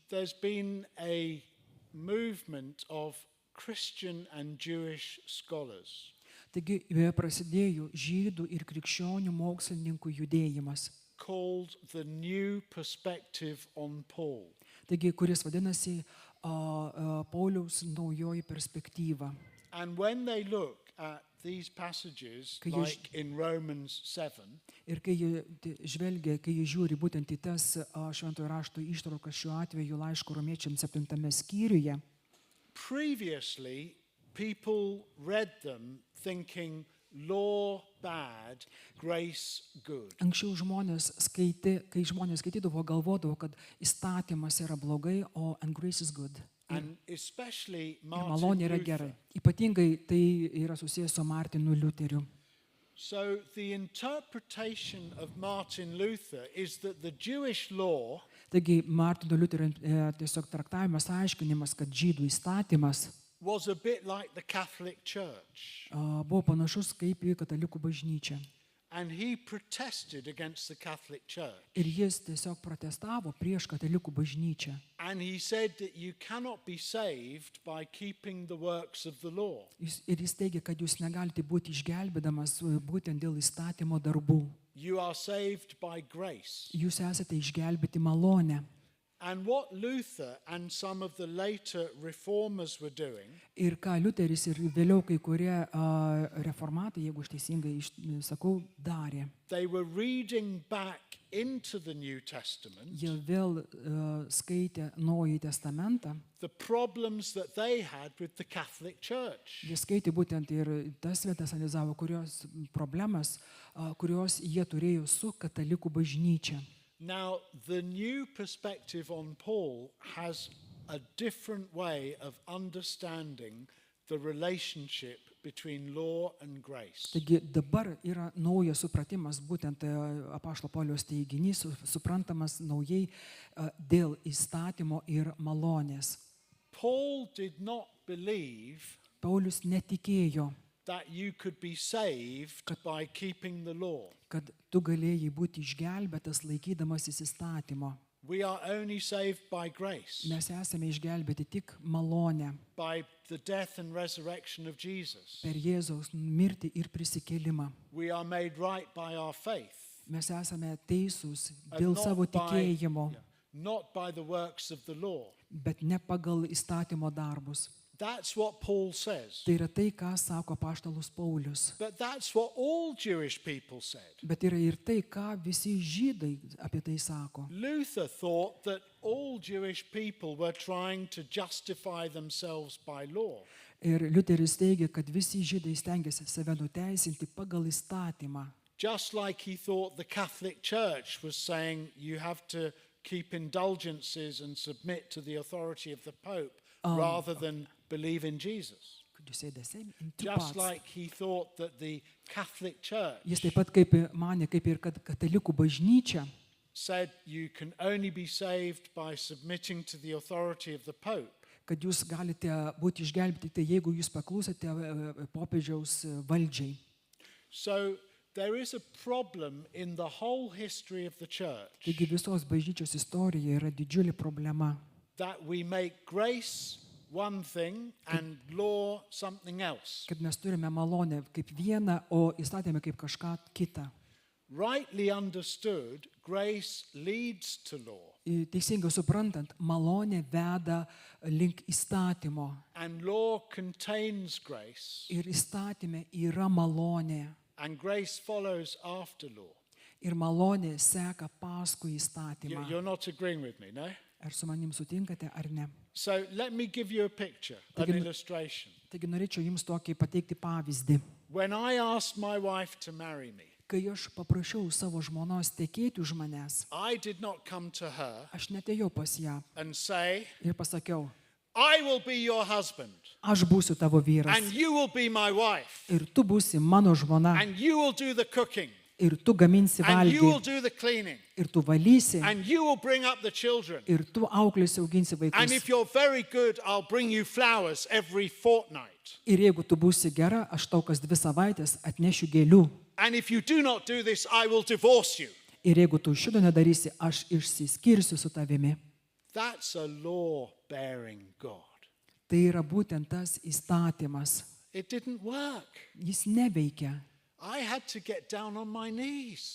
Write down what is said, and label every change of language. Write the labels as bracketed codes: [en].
[en] there's been a movement of Christian and Jewish scholars [lt] taigi prasidėjo žydų ir krikščionių mokslininkų judėjimas, [en] called the New Perspective on Paul. [lt] taigi, kuris vadinasi Pauliaus naujoji perspektyva. [en] And when they look at these passages, Could you like in Romans 7, [lt] Ir kai jie žvelgia, kai jie žiūri būtent į tas šventojo rašto ištraukas, šiuo atveju laiško romiečiams 7 skyriuje, [en] previously people read them thinking law bad, grace good. [lt] anksčiau kai žmonės skaitydavo, galvodavo, kad įstatymas yra blogai, o [en] and grace is good. And especially [lt] Ir [en] Martin [lt] malonė yra [en] Luther. [lt] gerai. Ypatingai tai yra susijęs su Martinu Liuteriu. [en] So the interpretation of Martin Luther is that the Jewish law [lt] Taigi Martino Liuterio tiesiog traktavimas, aiškinimas, kad žydų įstatymas [en] was a bit like the Catholic Church. [lt] buvo panašus kaip į katalikų bažnyčią. [en] And he protested against the Catholic Church. [lt] Ir jis tiesiog protestavo prieš katalikų bažnyčią. [en] And he said that you cannot be saved by keeping the works of the law. [lt] Ir jis teigia, kad jūs negalite būti išgelbėdamas būtent dėl įstatymo darbų. [en] You are saved by grace. [lt] Jūs esate išgelbėti malonę. [en] And what Luther and some of the later reformers were doing [lt] Ir ką Liuteris ir vėliau kai kurie reformatai, jeigu aš teisingai sakau, darė. [en] they were reading back into the New Testament [lt] Jie vėl skaitė Naująjį testamentą. [en] the problems that they had with the Catholic Church. [lt] Jie skaitė būtent ir tas vietas analizavo, kurios problemas, kurios jie turėjo su katalikų bažnyčia. [en] Now, the new perspective on Paul has a different way of understanding the relationship between law and grace. [lt] Taigi dabar yra naujas supratimas, būtent apaštalo Pauliaus teiginys, suprantamas naujai dėl įstatymo ir malonės. [en] Paul did not believe [lt] Paulius netikėjo, [en] that you could be saved by keeping the law. [lt] kad tu galėjai būti išgelbėtas laikydamasis įstatymo. [en] We are only saved by grace, [lt] Mes esame išgelbėti tik malonę [en] by the death and resurrection of Jesus. [lt] per Jėzaus mirtį ir prisikėlimą. [en] We are made right by our faith, [lt] Mes esame teisūs [en] and [lt] dėl savo [en] not by, [lt] tikėjimo, [en] not by the works of the law. [lt] bet ne pagal įstatymo darbus. [en] That's what Paul says. [lt] Tai yra tai, ką sako apaštalas Paulius. [en] But that's what all Jewish people said. [lt] Bet yra ir tai, ką visi žydai apie tai sako. [en] Luther thought that all Jewish people were trying to justify themselves by law. [lt] Ir Liuteris teigia, kad visi žydai stengiasi save nuteisinti pagal įstatymą. [en] Just like he thought the Catholic Church was saying you have to keep indulgences and submit to the authority of the Pope rather than believe in Jesus. Could you say the same in two Just like he thought that the Catholic Church [lt] Jis taip pat kaip manė, kaip ir kad katalikų bažnyčia [en] said you can only be saved by submitting to the authority of the Pope. [lt] kad jūs galite būti išgelbėti, tai jeigu jūs paklūsite popiežiaus valdžiai. [en] So there is a problem in the whole history of the church [lt] Taigi visos bažnyčios istorija yra didžiulė problema, [en] that we make grace one thing and law something else. [lt] kad mes turime malonę kaip vieną, o įstatymą kaip kažką kitą. [en] Rightly understood, grace leads to law, [lt] Teisingai suprantant, malonė veda link įstatymo [en] and law contains grace, [lt] ir įstatyme yra malonė. [en] and grace follows after law. [lt] Ir malonė seka paskui įstatymą. [en] You're not agreeing with me, no? [lt] Ar su manim sutinkate, ar ne? [en] So let me give you a picture, an [lt] Taigi- [en] illustration. [lt] Taigi norėčiau jums tokį pateikti pavyzdį. [en] When I asked my wife to marry me, [lt] Kai aš paprašiau savo žmonos tekėti už manęs, [en] I did not come to her [lt] aš netėjau pas ją [en] and say, [lt] ir pasakiau, [en] I will be your husband, [lt] aš būsiu tavo vyras [en] and you will be my wife, [lt] ir tu būsi mano žmona [en] and you will do the cooking, [lt] ir tu gaminsi [en] and you will [lt] valgį [en] do the cleaning, [lt] ir tu valysi [en] and you will bring up the children. [lt] ir tu auklėsi auginsi [en] And [lt] vaikus. [en] if you're very good, I'll bring you flowers every fortnight. [lt] Ir jeigu tu būsi gera, aš tau kas 2 savaitės atnešiu gėlių. [en] And if you do not do this, I will divorce you. [lt] Ir jeigu tu šito nedarysi, aš išsiskirsiu su tavimi. [en] That's a law-bearing God. [lt] Tai yra būtent tas įstatymas. [en] It didn't work. [lt] Jis neveikia. [en] I had to get down on my knees.